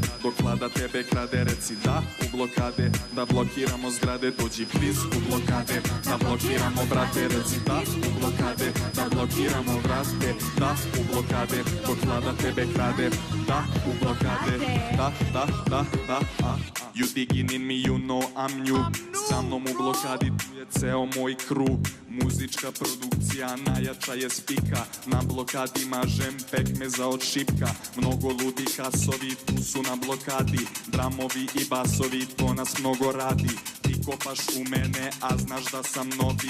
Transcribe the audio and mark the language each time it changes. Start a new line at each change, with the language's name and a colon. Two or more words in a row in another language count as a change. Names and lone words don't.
Serbian: Dok vlada tebe krade, reci da u blokade. Da blokiramo zgrade, dođi please u blokade. Da blokiramo brate, reci da u blokade. Da blokiramo vrate, da u blokade. Dok vlada tebe krade, da u blokade. Da.
English: You digging in me, you know I'm new.
Serbian: Sa mnom u blokadi tu je ceo moj krug. Muzička produkcija najjača je spika. Na blokadi mažem pekmeza od šipka. Mnogo ludi kasovi tu su na blokadi. Dramovi i basovi to nas mnogo radi. Ti kopaš u mene a znaš da sam novi.